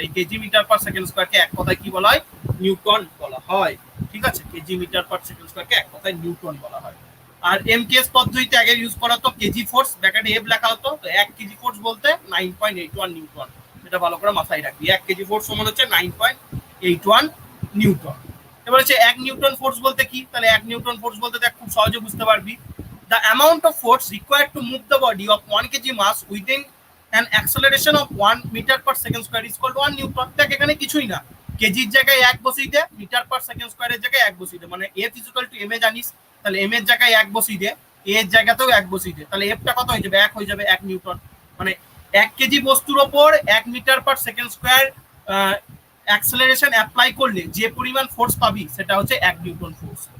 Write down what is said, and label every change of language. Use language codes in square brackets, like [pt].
[bn] এই KG metre per second স্কয়ারকে এক কথায় কি বলা হয়, নিউটন বলা হয়। ঠিক আছে, কেজি মিটার পার সেকেন্ড স্কয়ারকে এক কথায় নিউটন বলা হয়। আর এমকেএস পদ্ধতিতে আগে ইউজ করা হতো কেজি ফোর্স, ব্র্যাকেটে এফ লেখা হতো, তো 1 কেজি ফোর্স বলতে 9.81 নিউটন। এটা ভালো করে মাথায় রাখবি, 1 কেজি ফোর্স সমান হচ্ছে 9.81 নিউটন। এবার হচ্ছে 1 নিউটন ফোর্স বলতে কি, তাহলে 1 নিউটন ফোর্স বলতে দেখ খুব সহজে বুঝতে পারবি, [en] the amount of force required to move the body of 1 kg mass within an acceleration of 1 meter per second square is called 1 newton. [bn] দেখ এখানে কিছুই না, কেজির জায়গায় 1 বসিয়ে দে, মিটার পার সেকেন্ড স্কয়ারের জায়গায় 1 বসিয়ে দে, মানে F ইকুয়াল টু m এ জানিস, তাহলে m এর জায়গায় 1 বসিয়ে দে, a এর জায়গাতেও 1 বসিয়ে দে, তাহলে f টা কত হয়ে যাবে, 1 হয়ে যাবে, 1 নিউটন। মানে 1 কেজি বস্তুর উপর 1 metre per second square acceleration apply করলে যে পরিমাণ ফোর্স পাবি সেটা হচ্ছে 1 নিউটন ফোর্স।